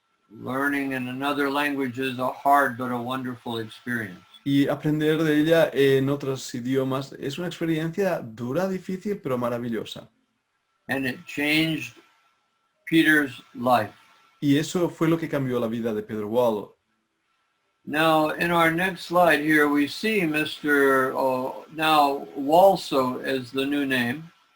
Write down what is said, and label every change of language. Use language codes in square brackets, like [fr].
[en] Learning in another language is a hard but a wonderful experience. [es] Y aprender de ella en otros idiomas es una experiencia dura, difícil, pero maravillosa. [en] And it changed Peter's life. [es] Y eso fue lo que cambió la vida de Pedro Waldo. [en] Now, in our next slide here, we see Mr. Now Walso as the new name.